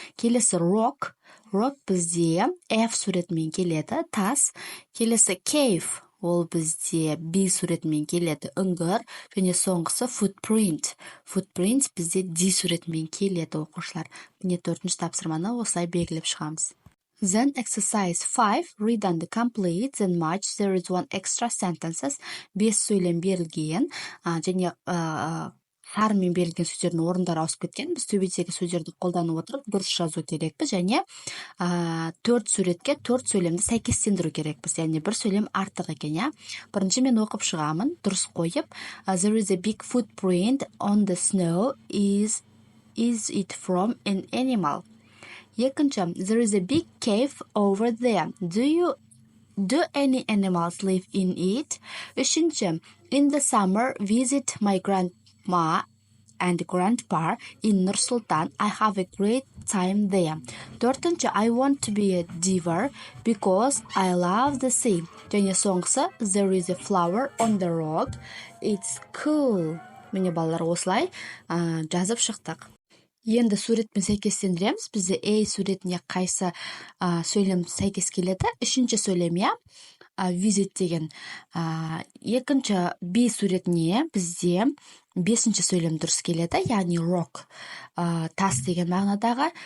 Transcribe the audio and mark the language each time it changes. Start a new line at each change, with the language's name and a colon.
Kazakh: Келесі rock бізде F суретмен келеді, тас. Келесі cave, ол бізде B суретмен келеді, үңгір. Және соңғысы footprint бізде D суретмен келеді, оқушылар. Міне 4-ші тапсырманы осылай белгілеп шығамыз.
English: Then exercise 5, read and complete, then match, there is one extra sentences.
Kazakh: 5 сөйлем берілген, және сарымен берілген сөздердің орындары ауысып кеткен. Біз төбедегі сөздерді қолданып отырып дұрыс жазу керекпіз, және 4 суретке 4 сөйлемді сәйкестендіру керекпіз. Яғни бір сөйлем артық екен, Бірінші мен оқып шығамын, дұрыс қойып.
English: There is a big footprint on the snow. Is it from an animal?
Kazakh: Екінші,
English: there is a big cave over there. Do any animals live in it?
Kazakh: Үшінші,
English: in the summer, visit my grandma and grandpa in Nur-Sultan. I have a great time there.
Kazakh: Төртінші,
English: I want to be a diver because I love the sea.
Kazakh: Және соңғысы,
English: there is a flower on the rock. It's cool.
Kazakh: Міне балалар осылай жазып шықтық. Енді суретпен сәйкестендіреміз. Бізде A суретіне қайсы сөйлем сәйкес келеді? Үшінші сөйлем, visit деген. Екінші B суретіне бізде 5-ші сөйлем дұрыс келеді, яғни rock, тас деген мағынадағы.